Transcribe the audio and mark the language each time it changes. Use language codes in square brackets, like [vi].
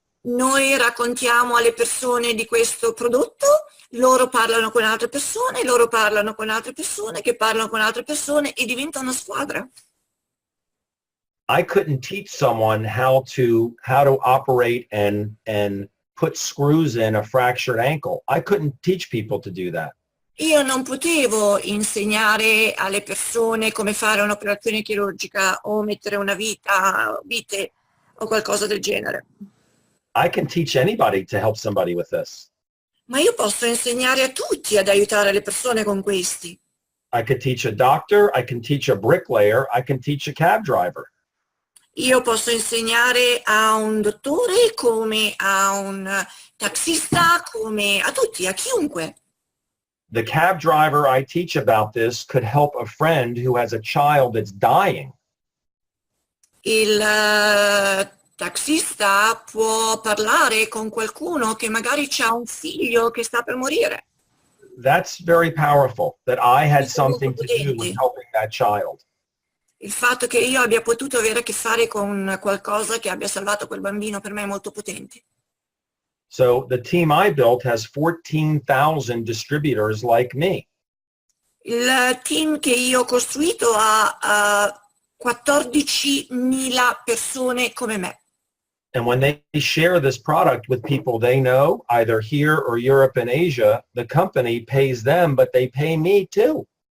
[it] Noi raccontiamo alle persone di questo prodotto, loro parlano con altre persone, loro parlano con altre persone, che parlano con altre persone e diventa una squadra. [en] I couldn't teach someone how to operate and put screws in a fractured ankle. I couldn't teach people to do that. [it] Io non potevo insegnare alle persone come fare un'operazione chirurgica o mettere una vite o qualcosa del genere. [en] I can teach anybody to help somebody with this. [it] Ma io posso insegnare a tutti ad aiutare le persone con questi. [en] I could teach a doctor, I can teach a bricklayer, I can teach a cab driver. [it] Io posso insegnare a un dottore, come a un taxista, come a tutti, a chiunque. [en] The cab driver I teach about this could help a friend who has a child that's dying. [it] Il taxista può parlare con qualcuno che magari ha un figlio che sta per morire. [en] That's very powerful, that I had [it] Questo è molto [en] something to do with [it] potente. [en] helping that child. [it] Il fatto che io abbia potuto avere a che fare con qualcosa che abbia salvato quel bambino per me è molto potente. [en] So the team I built has 14,000 distributors like me. [it] Il team che io ho costruito ha 14.000 persone come me. [en] And when they share this product with people they know, either here or Europe and Asia, the company pays them, but they pay me too.